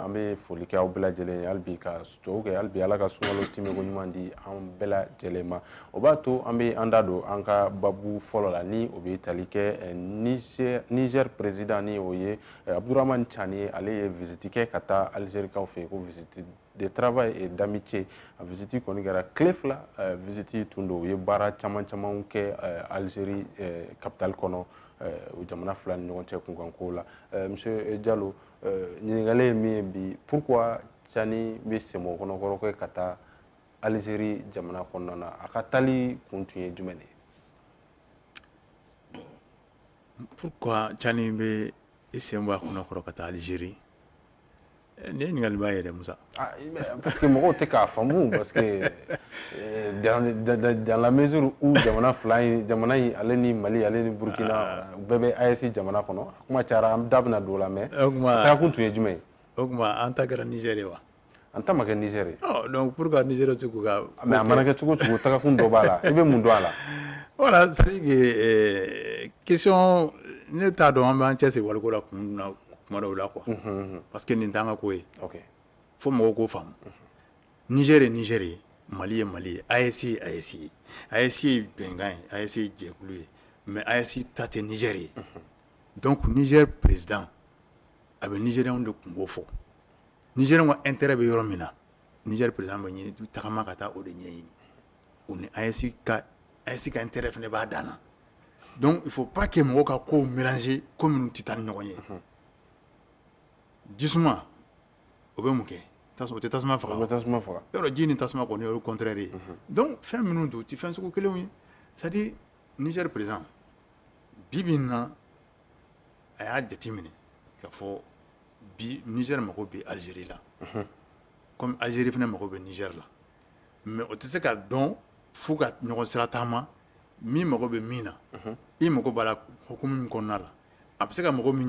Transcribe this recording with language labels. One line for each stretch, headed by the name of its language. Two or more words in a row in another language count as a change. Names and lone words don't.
Bambara: an bɛ foli kɛ aw bɛɛ lajɛlen ye hali bi ka dugawu kɛ hali bi ala ka sunkalo timiko ɲuman di an bɛɛ lajɛlen ma o b'a to an bɛ an da don an ka babu fɔlɔ la ni o bɛ tali kɛ Niger président ni o ye Abdurahmane Tchani ye ale ye visite kɛ ka taa Algérikaw fɛ yen ko
French: visite de travail et d'amitié
Bambara: a visite kɔni kɛra tile fila visite tun don u ye baara caman kɛ Algérie capitale kɔnɔ o jamana fila ni ɲɔgɔn cɛ kunkanko la monsieur Diallo ɲininkali ye min ye bi pourquoi Tchani bɛ sɛmɛ o kɔnɔkɔrɔ kɛ ka taa Algérie jamana kɔnɔna na a ka taali kun tun ye jumɛn de ye pourquoi Tchani bɛ i sen bɔ a kɔnɔkɔrɔ ka taa Algérie ne ɲininkali b'a yɛrɛ Musa
French: parce que
Bambara: mɔgɔw tɛ k'a faamu
French: parce que dans la mesure où
Bambara: jamana fila in jamana in ale ni Mali ale ni Burkina u bɛɛ bɛ AES jamana kɔnɔ a kuma cayara an da bɛna don o la mais a taga kun tun ye jumɛn ye o tuma an ta kɛra Niger ye wa an ta ma kɛ Niger ye
French: donc pourquoi
Bambara: Niger tɛ k'u ka mais a mana kɛ cogo cogo taga kun dɔ b'a la i bɛ mun dɔn a la
French: voilà c'est à dire que question
Bambara: ne t'a dɔn an b'an cɛsiri waliko la kun na kuma dɔw la
French: quoi parce que
Bambara: nin t'an ka ko ye fo mɔgɔw k'o faamu Niger ye Niger ye Mali ye Mali ye AES ye AES ye AES ye bɛnkan ye AES ye jɛkulu ye mais AES ta tɛ Niger ye donc Niger président a bɛ Nigérienw de kungo fɔ Nigérienw ka intérêt bɛ yɔrɔ min na Niger président bɛ ɲini tagama ka taa o de ɲɛɲini o ni AES ka intérêt fana b'a dan na
French: donc il faut pas que
Bambara: mɔgɔw ka kow mélanger ko minnu tɛ taa ni ɲɔgɔn ye jisuma o bɛ mun kɛ o tɛ tasuma faga yɔrɔ ji ni tasuma kɔni o ye contraire ye donc fɛn minnu don u tɛ fɛn sugu kelenw ye
French: c'est à dire
Bambara: Niger président bi bi in na a y'a jateminɛ k'a fɔ bi Niger mago bɛ Algérie la comme Algérie fana mago bɛ Niger la mais o tɛ se ka dɔn f'u ka ɲɔgɔn sira taama min mago bɛ min na i mago b'a la hukumu min kɔnɔna la a bɛ se ka mago min ɲɛ